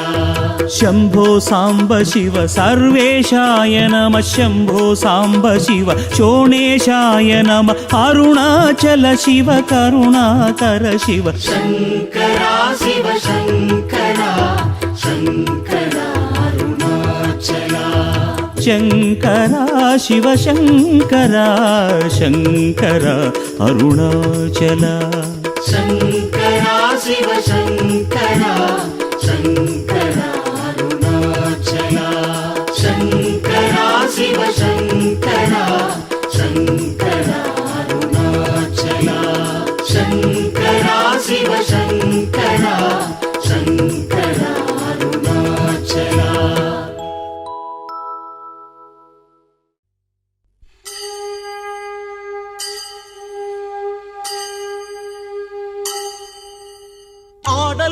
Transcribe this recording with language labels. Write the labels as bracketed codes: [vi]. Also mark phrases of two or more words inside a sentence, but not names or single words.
[sa] शम्भो साम्ब शिव सर्वेशाय नमः शम्भो साम्ब शिव शोणेशाय नमः अरुणाचल शिव करुणाकर शिव शङ्करा शिव शङ्करा शङ्करा अरुणाचला शङ्करा शिवशङ्करा शङ्करा अरुणाचला शङ्करा शिव शङ्करा शङ्करा अरुणाचला शङ्करा शिव शङ्करा शङ्करा अरुणाचला शङ्करा शिव शङ्करा शङ्करा अरुणाचला [ta] ஆடல்